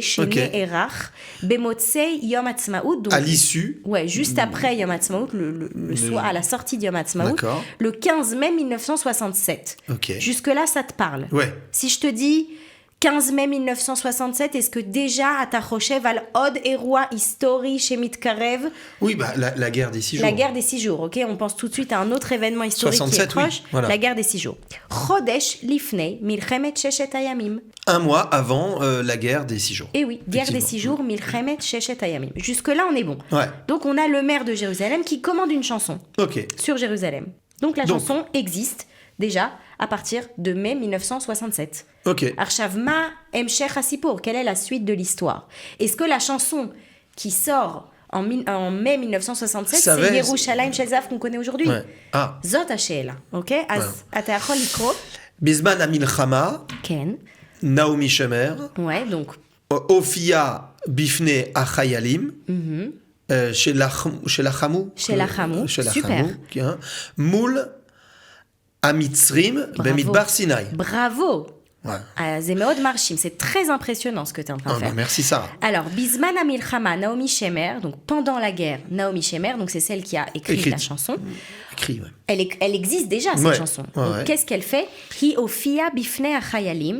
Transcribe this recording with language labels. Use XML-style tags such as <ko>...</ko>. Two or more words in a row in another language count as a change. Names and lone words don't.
<he>שנערך במוצאי יום העצמאות.</he> <fr>Donc, à l'issue. Ouais, juste après Yom Ha'atzmaut, le soir, à la sortie de Yom Ha'atzmaut, D'accord. le 15 mai 1967. Ok. Jusque-là, ça te parle? Ouais. Si je te dis 15 mai 1967, est-ce que déjà,</fr> <he>אתה חושב על עוד אירוע היסטורי שמתקרב?</he> <fr>Oui, bah, la guerre des 6 jours. La guerre des 6 jours, ok? On pense tout de suite à un autre événement historique 67, qui est proche. oui, voilà. La guerre des 6 jours.</fr> <he>חודש לפני מלחמת ששת הימים.</he> <fr>Un mois avant la guerre des 6 jours. Et oui, guerre des 6 jours,</fr> <he>מלחמת ששת הימים.</he> <fr>Jusque-là, on est bon. Ouais. Donc, on a le maire de Jérusalem qui commande une chanson Ok. sur Jérusalem. Donc, la chanson existe déjà à partir de mai 1967. Ok.</fr> <he>עכשיו מה המשך הסיפור,</he> <fr>quelle est la suite de l'histoire? Est-ce que la chanson qui sort en mai 1967, c'est Yerushalayim Shel Zahav qu'on connaît aujourd'hui? Ouais. Ah.</fr> <he>זאת השאלה, ok? אז אתה יכול לקרוא? בזמן המלחמה, כן. נעמי שמר,</he> <fr>Ouais, donc.</fr> <he>הופיעה בפני החיילים, שלחמו,</he> <fr>super.</fr> <he>מול המצרים במדבר סיני.</he> <fr>Bravo.</fr> <he>זה מאוד מרשים,</he> <fr>c'est très impressionnant ce que tu es en train de faire. Merci Sarah. Alors,</fr> <he>בזמן המלחמה,</he> <fr>Naomi Shemer, donc pendant la guerre, Naomi Shemer, donc c'est celle qui a écrit la chanson. Écrit, ouais. Elle existe déjà, cette chanson. Donc, qu'est-ce qu'elle fait?</fr> <he>היא הופיעה בפני החיילים.</he>